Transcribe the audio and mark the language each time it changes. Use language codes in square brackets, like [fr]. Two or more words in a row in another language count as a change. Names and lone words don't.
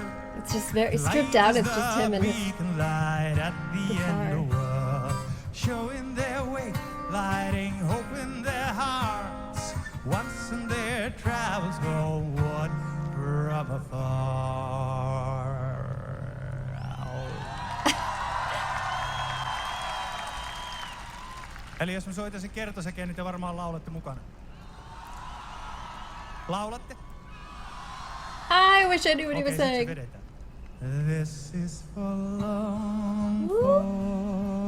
[en] It's just very stripped down. It's just him and his beacon light at the guitar. end of the world, showing their way, lighting hope in their hearts. Once in their travels go what from afar. [fi] Eli jos mä soitaisin kertosäkeen, niin te varmaan laulatte mukana. Laulatte? [en] I wish I knew what he was [fi] Okei, sit se [en] saying. vedetään. This is for long Woo.